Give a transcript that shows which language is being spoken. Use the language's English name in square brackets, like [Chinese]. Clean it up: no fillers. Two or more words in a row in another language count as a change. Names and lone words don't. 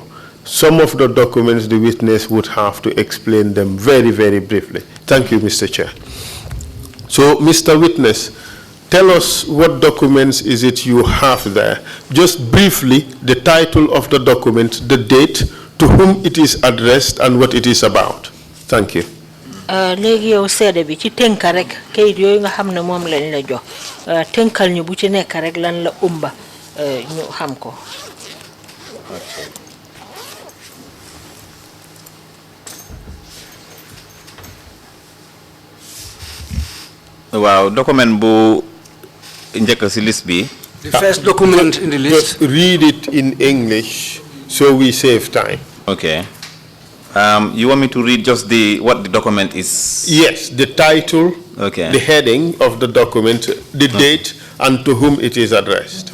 [English] Some of the documents the witness would have to explain them very, very briefly. Thank you, Mr. Chair. So, Mr. Witness, tell us what documents is it you have there. Just briefly, the title of the document, the date, to whom it is addressed, and what it is about. Thank you. [Wolof] Léegi yow seede bi ci tënk rek kayit yooyu nga xam ne moom lañ la jox tënkal ñu bu ci nekk rek lan la umba ñu xam ko. Waaw document bu njëkk ci liste bi. [English] The first document in the list. Just read it in English so we save time. Okay. You want me to read just what the document is? Yes, the title, okay, the heading of the document, the date, and to whom it is addressed.